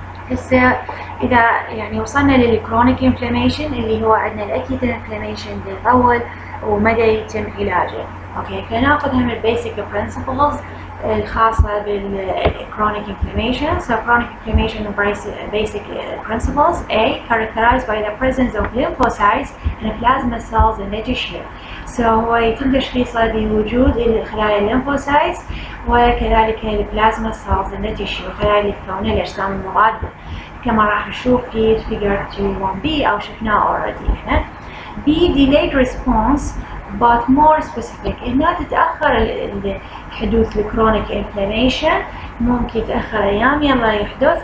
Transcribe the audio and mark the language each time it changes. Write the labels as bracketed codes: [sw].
[ar] هسه إذا يعني وصلنا للكرونيك انفلاميشن اللي هو عندنا الأكيوت انفلاميشن اللي يطول ومدى يتم علاجه. اوكي، فناخذ هم البيسك برنسبلز الخاصة بالكرونيك inflammation. [en] So chronic inflammation basic principles. A. Characterized by the presence of lymphocytes and plasma cells in the tissue. [ar] So هو يتم تشخيصه بوجود الخلايا الليمفوسايتس وكذلك البلازما [en] cells in the tissue، [ar] الخلايا اللي تكون الأجسام المضادة كما راح نشوف في figure 2.1b أو شفناه already هنا. [en] B. Delayed response but more specific، [ar] إنها تتأخر حدوث الكرونيك انفلاميشن، ممكن يتأخر أيام يلا يحدث.